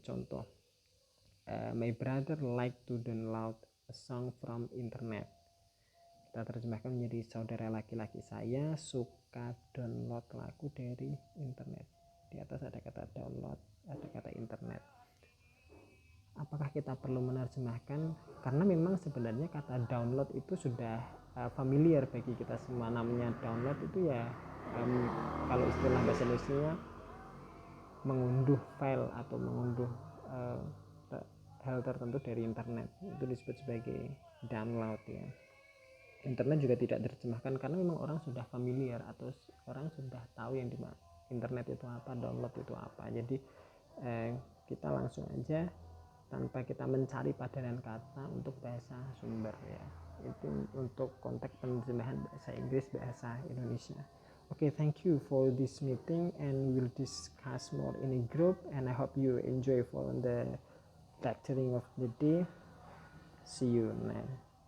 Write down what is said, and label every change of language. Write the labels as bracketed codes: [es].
[id] Contoh, [en] my brother like to download a song from internet. [id] Kita terjemahkan menjadi saudara laki-laki saya suka download lagu dari internet. Di atas ada kata download, ada kata internet. apakah kita perlu menerjemahkan, karena memang sebenarnya kata download itu sudah familiar bagi kita semua. Namanya download itu ya kalau istilah bahasa Indonesia mengunduh file atau mengunduh hal tertentu dari internet, itu disebut sebagai download ya. Internet juga tidak terjemahkan karena memang orang sudah familiar atau orang sudah tahu yang di internet itu apa, download itu apa. Jadi kita langsung aja tanpa kita mencari padanan kata untuk bahasa sumber ya. Itu untuk konteks penerjemahan bahasa Inggris bahasa Indonesia. [en] Okay, thank you for this meeting and we'll discuss more in a group, and I hope you enjoy for the lecturing of the day. See you next.